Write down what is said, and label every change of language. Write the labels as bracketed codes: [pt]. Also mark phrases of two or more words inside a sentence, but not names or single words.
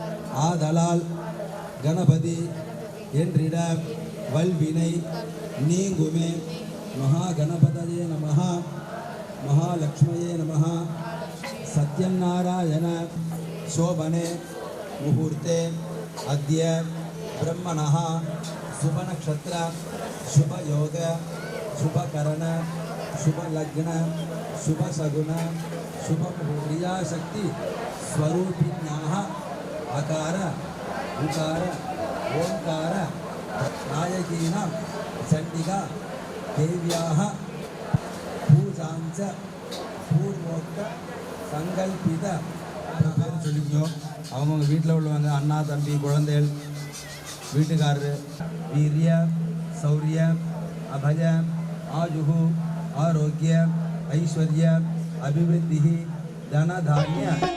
[ta] ஆதலால் கணபதி என்றிட வல்வினை நீங்குமே. [sa] महागणपतये नमः महालक्ष्म्यै नमः. சத்யநாராயண शोभने मुहूर्ते अद्य ब्रह्मणः शुभनक्षत्र शुभयोग शुभकरण शुभलग्न शुभसगुण शुभक्रियाशक्ति स्वरूपिण्याः अकार उकार ओंकार नायकीनां चण्डिका देव्याः पूजाञ्च पूर्वोक्त संकल्पित [ta] பேர் சொல்லிக்கோ. அவங்கவுங்க வீட்டில் உள்ளவங்க அண்ணா தம்பி குழந்தைகள் வீட்டுக்காரரு [sa] वीर्य शौर्य अभय आयुः आरोग्य ऐश्वर्य अभिवृद्धि धनधान्य